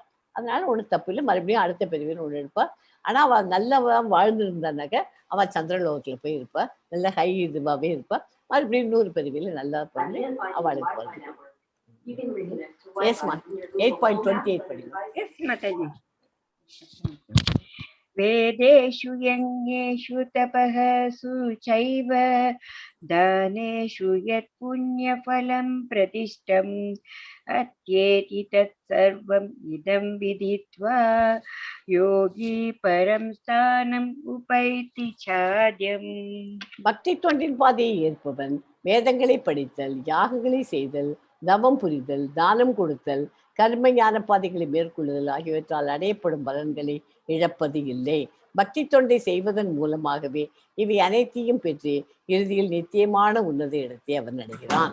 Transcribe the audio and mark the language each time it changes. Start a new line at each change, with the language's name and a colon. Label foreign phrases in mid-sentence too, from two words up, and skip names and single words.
Tamil: அதனால ஒன்றும் தப்பு இல்லை, மறுபடியும் அடுத்த பிரிவின்னு ஒன்று எடுப்பாள். ஆனால் அவள் நல்லவன் வாழ்ந்துருந்தானாக்க அவள் சந்திரலோகத்தில் போய் இருப்பாள், நல்ல ஹை இதுவாகவே இருப்பாள். மறுபடியும் 100 பிரிவில் நல்லா பண்ணி அவளுக்கு போகிறது. Yes, 8.28 படிக்கலாம். Yes, Mataji.
Sanskrit: वेदेषु यज्ञेषु तपः चैव दानेषु यत् पुण्यफलं प्रतिष्ठम् अत्येति तत्सर्वम् इदं विदित्वा योगी परं स्थानम् उपैति चाद्यम्.
Tamil: பக்தி தொண்டின் பாதையை ஏற்பவன் வேதங்களை படித்தல், யாகங்களை செய்தல், தவம் புரிதல், தானம் கொடுத்தல், கர்ம ஞான பாதைகளை மேற்கொள்ளுதல் ஆகியவற்றால் அடையப்படும் பலன்களை இழப்பது இல்லை. பக்தி தொண்டை செய்வதன் மூலமாகவே இவை அனைத்தையும் பெற்று இறுதியில் நித்தியமான உன்னத இடத்தை அவன் அடைகிறான்.